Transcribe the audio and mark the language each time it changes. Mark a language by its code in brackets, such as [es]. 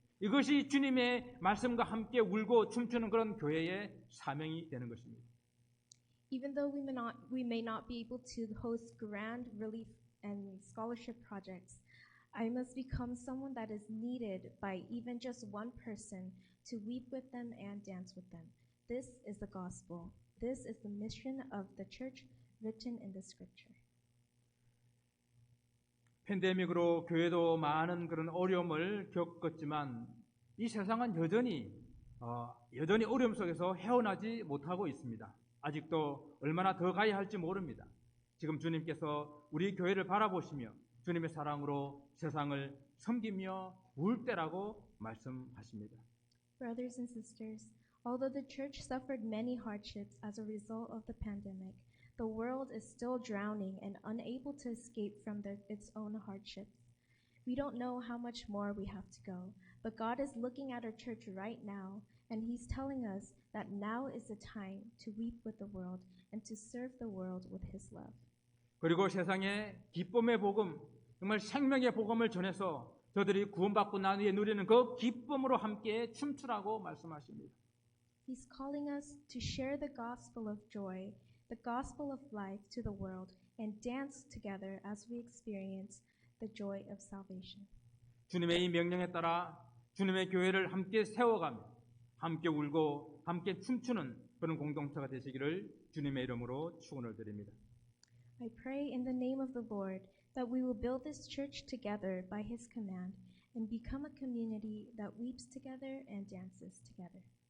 [ko] 이것이 주님의 말씀과 함께 울고 춤추는 그런 교회의 사명이 되는 것입니다. [en] Even though we may not be able to host grand relief and scholarship projects, I must become someone that is needed by even just one person to weep with them and dance with them. This is the gospel. This is the mission of the church written in the scripture. [ko] 팬데믹으로 교회도 많은 그런 어려움을 겪었지만 이 세상은 여전히 어려움 속에서 헤어나지 못하고 있습니다. 아직도 얼마나 더 가야 할지 모릅니다. 지금 주님께서 우리 교회를 바라보시며 주님의 사랑으로 세상을 섬기며 울 때라고 말씀하십니다. [en] Brothers and sisters, although the church suffered many hardships as a result of the pandemic, the world is still drowning and unable to escape from its own hardships. We don't know how much more we have to go, but God is looking at our church right now, and He's telling us that now is the time to weep with the world and to serve the world with His love. [ko] 그리고 세상에 기쁨의 복음, 정말 생명의 복음을 전해서 저들이 구원받고 난 후에 누리는 그 기쁨으로 함께 춤추라고 말씀하십니다. [en] He's calling us to share the gospel of joy, the gospel of life to the world, and dance together as we experience the joy of salvation. [ko] 주님의 이 명령에 따라 주님의 교회를 함께 세워가며 함께 울고 함께 춤추는 그런 공동체가 되시기를 주님의 이름으로 축원을 드립니다. [en] I pray in the name of the Lord that we will build this church together by His command and become a community that weeps together and dances together.